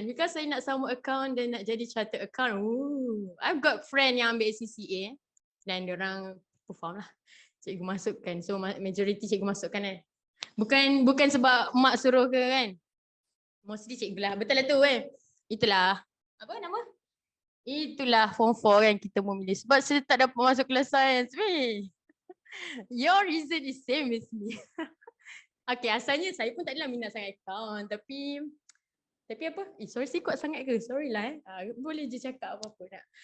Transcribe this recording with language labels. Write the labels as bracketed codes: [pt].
[ms] Because saya nak sama account dan nak jadi chartered account. [en] I've got friend [ms] yang ambil CCA dan diorang perform lah. Cikgu masukkan. So majority cikgu masukkan kan? Bukan sebab mak suruh ke kan? Mostly cikgu lah. Betul lah tu kan? Itulah. Apa nama? Itulah form 4 kan kita memilih. Sebab saya tak dapat masuk kelas sains. [en] Your reason is same as me. [ms] Okay, asalnya saya pun tak adalah minat sangat account. Tapi apa? Sorry, saya kuat sangat ke? Sorry lah boleh je cakap apa-apa nak.